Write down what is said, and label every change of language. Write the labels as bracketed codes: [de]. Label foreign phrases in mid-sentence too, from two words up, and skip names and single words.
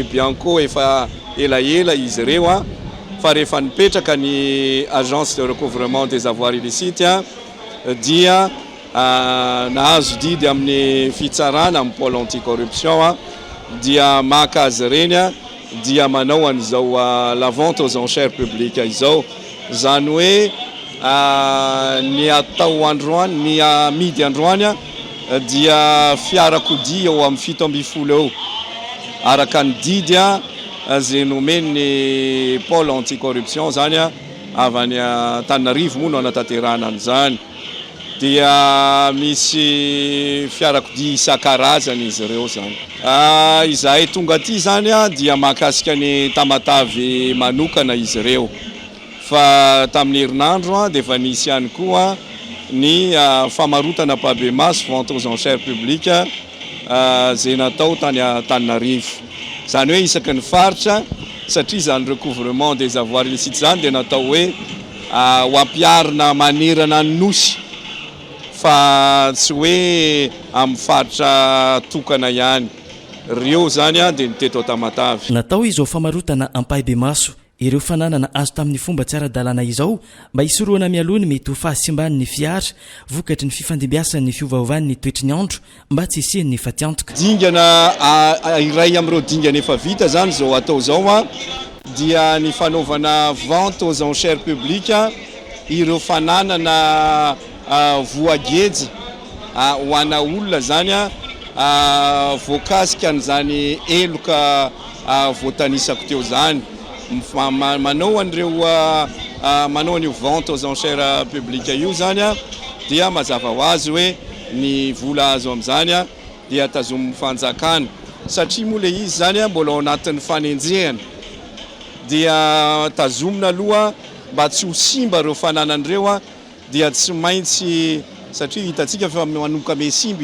[mg] Bianco efa elaela izy ireo fa rehefa nipetraka ny [fr] agence de recouvrement des avoirs illicites [mg] dia nahazo didy amin'ny fitsarana amin'ny [fr] pôle anticorruption [mg] dia maka azy ireny dia manao an'izao [fr] la vente aux enchères publiques [mg] izao zany hoe ny atao androany ny amidy androany dia fiarakodia eo amin'ny 7 eo araka ny didy zay nomeny [fr] pôle anticorruption [mg] zany avy any Antananarivo moa no anatanterahana an'izany dia misy fiarakodia isan-karazany izy ireo zany. Izahay tonga aty zany dia mahakasika ny Tamatavy manokana izy ireo fa tamin'ny herinandro dia efa nisy ihany koa ny famarotana Ampahibemaso [fr] vente aux enchères publiques [mg] zay natao tany Antananarivo zany hoe isaky ny faritra satria zany [fr] recouvrement des avoirs illicites [mg] zany dia natao hoe ho ampiarina manerana ny nosy fa tsy hoe amin'ny faritra tokana ihany reo zany dia niteto Tamatavy. Natao izy ho famarotana Ampahibemaso ireo fananana azo tamin'ny fomba tsy ara-dalàna izao mba hisoroana mialoha ny mety ho fahasimban'ny fiara vokatry ny fifandimbiasan'ny fiovaovan'ny toetry ny andro mba tsy hisian'ny fatiantoka. Dingana iray amin'ireo dingana efa vita zany zao atao zao dia ny fanaovana [fr] vente aux enchères publiques [mg] ireo fananana voageja ho ana olona zany voakasika an'izany eloka voatanisako teo zany manao an'ireo manao an'io [fr] vente aux enchères publiques [mg] io zany dia mazava ho azy hoe ny vola azo amin'izany dia tazomy fanjakana satria moa le izy zany mbola ao anatin'ny fanenjehana dia tazomina aloha mba tsy ho simba ireo fananan'ireo dia tsy maintsy satria hitatsika fa manomboka ame simba